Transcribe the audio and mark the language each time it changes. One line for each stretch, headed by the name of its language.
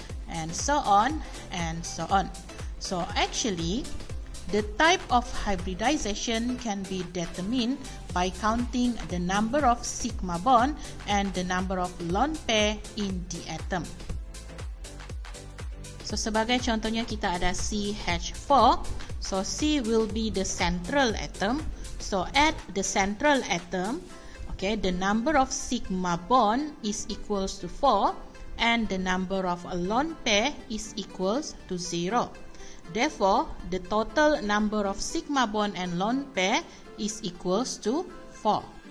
English: And so on and so on. So actually, the type of hybridization can be determined by counting the number of sigma bond and the number of lone pair in the atom.
Malay: So sebagai contohnya kita ada CH4.
English: So C will be the central atom. So at the central atom, the number of sigma bond is equals to 4. And the number of lone pair is equals to 0. Therefore, the total number of sigma bond and lone pair is equals to 4.